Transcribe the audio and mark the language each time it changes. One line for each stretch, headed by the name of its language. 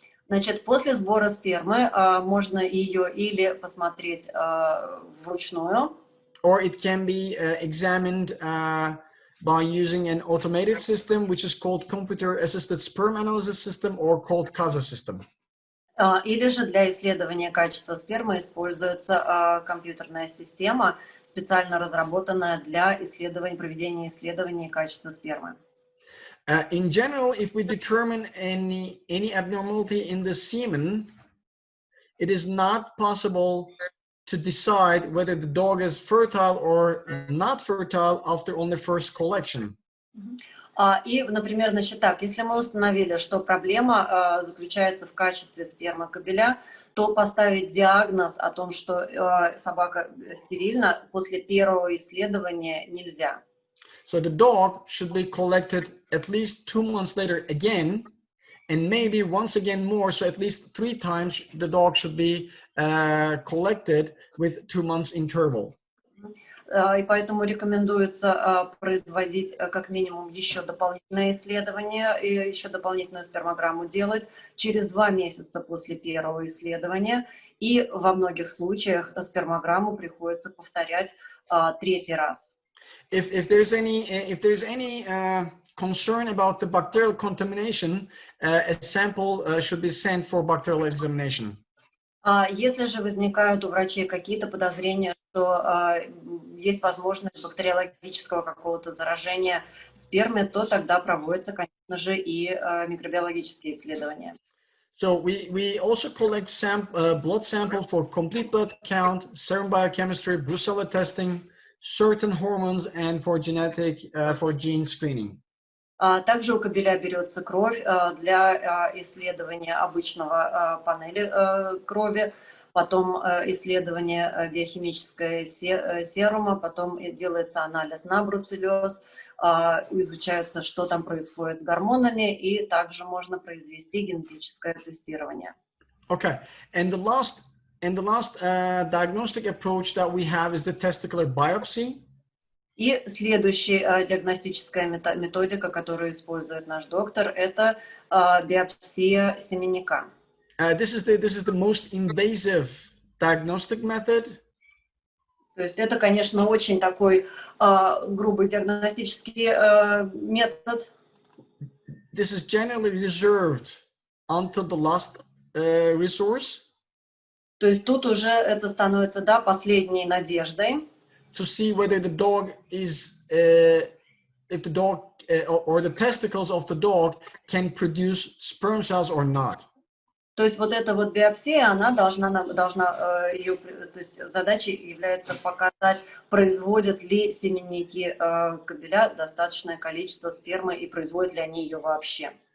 Russian: Значит, после сбора спермы можно ее или посмотреть вручную,
English: or it can be examined by using an automated system, which is called computer-assisted sperm analysis system, or called CASA system.
Russian: Или же для исследования качества спермы используется компьютерная система, специально разработанная для проведения исследований качества спермы.
English: In general, if we determine any abnormality in the semen, it is not possible to decide whether the dog is fertile or not fertile after only first collection.
Russian: И, например, значит так, если мы установили, что проблема заключается в качестве спермы кобеля, то поставить диагноз о том, что собака стерильна, после первого исследования нельзя.
English: So the dog should be collected at least 2 months later again, and maybe once again more, so at least 3 times the dog should be collected with 2 months interval.
Russian: И поэтому рекомендуется производить как минимум еще дополнительное исследование и еще дополнительную спермограмму делать через 2 месяца после первого исследования. И во многих случаях спермограмму приходится повторять 3-й раз.
English: If there's any concern about the bacterial contamination, a sample should be sent for bacterial examination.
Russian: Если же возникают у врачей какие-то подозрения, что есть возможность бактериологического какого-то заражения спермы, то тогда проводятся, конечно же, и микробиологические исследования.
English: So we also collect blood sample for complete blood count, serum biochemistry, brucella testing, certain hormones, and for gene screening.
Russian: Также у кобеля берется кровь для исследования обычного панели крови, потом исследование биохимическое серума, потом делается анализ на бруцеллез, изучается, что там происходит с гормонами, и также можно произвести генетическое тестирование.
English: Okay, and the last diagnostic approach that we have is the testicular biopsy.
Russian: И следующая диагностическая методика, которую использует наш доктор, это биопсия семенника.
English: This is the most invasive diagnostic method.
Russian: То есть это, конечно, очень такой грубый диагностический метод.
English: This is generally reserved until the last resource.
Russian: То есть тут уже это становится, да, последней надеждой.
English: To see whether the dog is, if the dog or the testicles of the dog can produce sperm cells or not.
Russian: То есть вот эта вот биопсия, она должна ее, то есть задачей является показать, производят ли семенники кобеля достаточное количество спермы и производят ли они ее вообще.